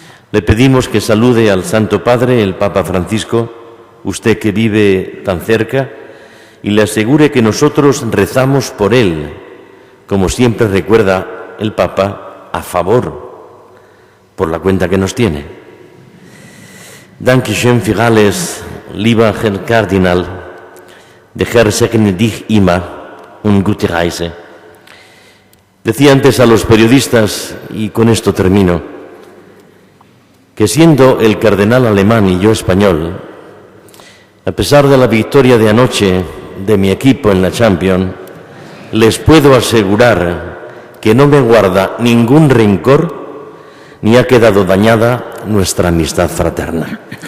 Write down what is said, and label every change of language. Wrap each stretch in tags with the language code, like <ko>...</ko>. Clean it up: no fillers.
<es>Le pedimos que salude al Santo Padre, el Papa Francisco, usted que vive tan cerca, y le asegure que nosotros rezamos por él, como siempre recuerda el Papa, a favor, por la cuenta que nos tiene.</es> <de>Dankeschön für alles, lieber Herr Kardinal, der Herr segne dich immer und gute Reise.</de> <es>Decía antes a los periodistas, y con esto termino, que siendo el cardenal alemán y yo español, a pesar de la victoria de anoche de mi equipo en la Champions, les puedo asegurar que no me guarda ningún rencor ni ha quedado dañada nuestra amistad fraterna.</es>